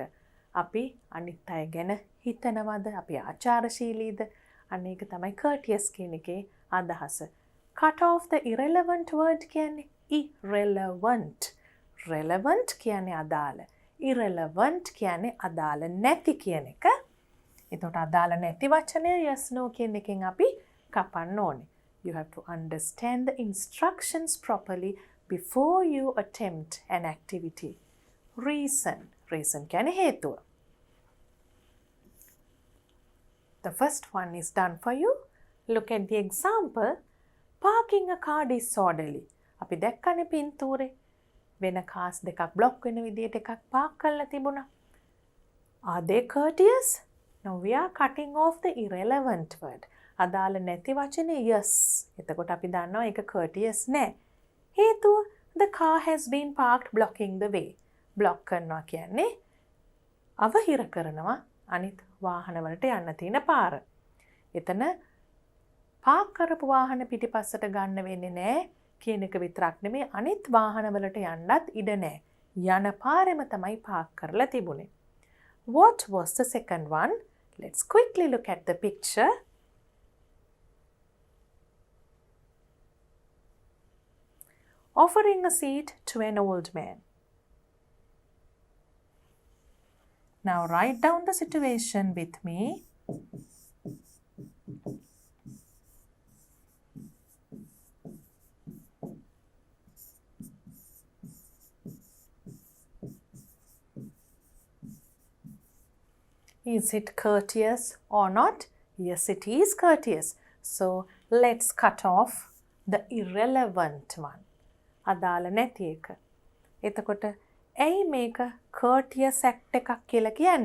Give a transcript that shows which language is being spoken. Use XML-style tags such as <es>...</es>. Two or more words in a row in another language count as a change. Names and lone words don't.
<si>අපි අනිත් අය ගැන හිතනවද? අපි ආචාරශීලීද? අන්න ඒක තමයි courteous කියන එකේ අදහස.</si> <en>Cut off the irrelevant word කියන්නේ irrelevant.</en> <si>Relevant කියන්නේ අදාළ. Irrelevant කියන්නේ අදාළ නැති කියන එක. එතකොට අදාළ නැති වචනය</si> <en>yes no</en> <si>කියන එකෙන් අපි කපන්න ඕනේ.</si> <en>You have to understand the instructions properly before you attempt an activity. Reason. Reason</en> <si>කියන්නේ හේතුව.</si> <en>The first one is done for you. Look at the example. Parking a car disorderly.</en> <si>අපි දැක්කනේ පින්තූරේ වෙන cars දෙකක් block වෙන විදියට එකක් park කරලා තිබුණා.</si> <en>Are they courteous? Now we are cutting off the irrelevant word.</en> <si>අදාළ නැති වචනේ yes. එතකොට අපි දන්නවා ඒක courteous නෑ.</si> <en>හේතුව the car has been parked blocking the way.</en> <si>block කරනවා කියන්නේ අවහිර කරනවා අනිත් වාහනවලට යන්න තියෙන පාර. එතන පාක් කරපු වාහන පිටිපස්සට ගන්න වෙන්නේ නැහැ කියන එක විතරක් නෙමෙයි අනිත් වාහනවලට යන්නත් ඉඩ නැහැ. යන පාරෙම තමයි පාක් කරලා තිබුණේ.</si> <en>What was the second one? Let's quickly look at the picture. Offering a seat to an old man. Now write down the situation with me. Is it courteous or not? Yes, it is courteous. So let's cut off the irrelevant one.</en> <si>අදාළ නැති එක. එතකොට ඇයි මේක</si> <en>courteous act</en> <si>එකක් කියලා කියන්නේ?</si>